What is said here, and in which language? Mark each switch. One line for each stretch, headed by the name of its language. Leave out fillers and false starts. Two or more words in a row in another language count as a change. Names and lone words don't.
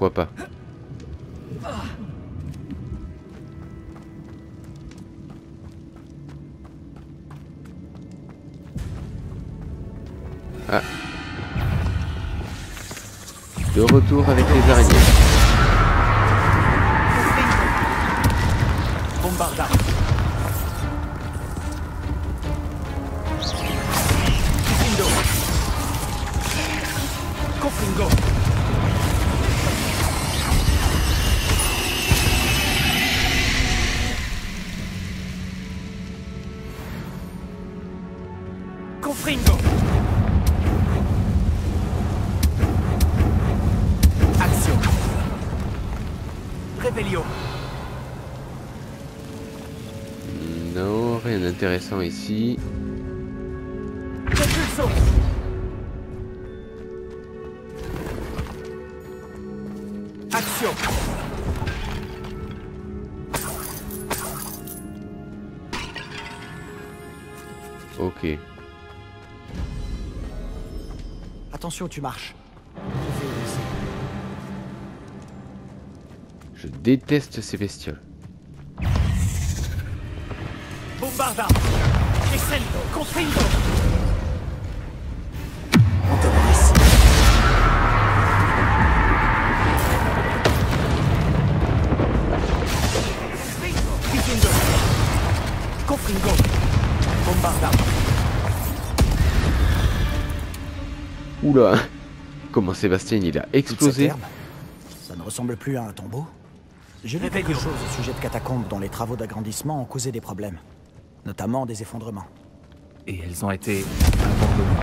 French: pourquoi pas. Ah. De retour avec les araignées. Bombarda. Confringo. Confringo. Confringo. Action. Revelio. Non, rien d'intéressant ici. Propulso. Action. Ok. Attention, tu marches. Je déteste ces bestioles. Bombarda. Crescendo. Confringo. Antagonis. Confringo. Confringo. Bombarda. Oula. Comment Sébastien il a Toute cette explosé. herbe, ça ne ressemble plus à un tombeau. J'ai lu quelque chose au sujet de catacombes dont les travaux d'agrandissement ont causé des problèmes. Notamment des effondrements. Et elles ont été abandonnées.